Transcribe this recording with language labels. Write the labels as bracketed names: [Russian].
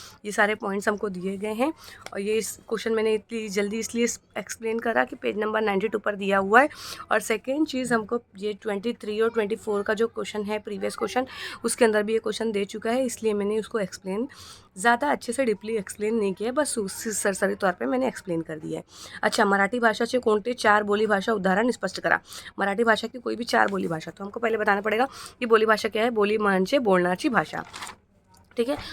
[Hindi] ये सारे पॉइंट्स हमको दिए गए हैं। और ये इस क्वेश्चन मैंने इतनी जल्दी इसलिए एक्सप्लेन करा कि पेज नंबर 92 पर दिया हुआ है। और सेकेंड चीज़, हमको ये 23 और 24 का जो क्वेश्चन है, प्रीवियस क्वेश्चन, उसके अंदर भी ये क्वेश्चन दे चुका है, इसलिए मैंने उसको एक्सप्लेन ज़्यादा अच्छे से डीपली एक्सप्लेन नहीं किया, बस सरसरी तौर पे मैंने एक्सप्लेन कर दिया है। [Marathi] अच्छा, मराठी भाषाचे कोणते 4 बोली भाषा उदाहरण स्पष्ट करा। [Hindi] मराठी भाषा की कोई भी 4 बोली भाषा, तो हमको पहले बताना पड़ेगा कि बोली भाषा क्या है। [Marathi] बोली म्हणजे बोलण्याची भाषा, [Hindi] ठीक है।